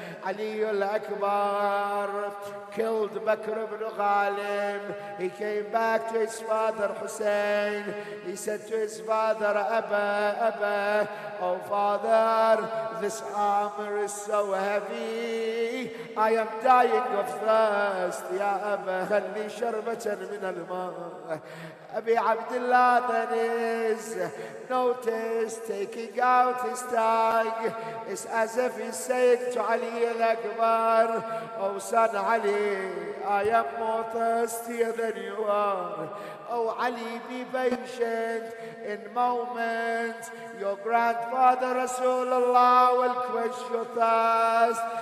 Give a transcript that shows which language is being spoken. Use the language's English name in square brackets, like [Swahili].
[English] Ali al-Akbar killed Bakr ibn Ghalib. He came back to his father Hussein. He said to his father, Abba, oh father, this armor is so heavy. I am dying of thirst. [Arabic] Ya Abba, خلي شربة من الماء. [English] Abi Abdullah then is noticed taking out his tongue. It's as if he's saying to Ali al-Akbar, oh son Ali, I am more thirsty than you are. Oh Ali, be patient. In moments, your grandfather Rasulullah will quench your thirst.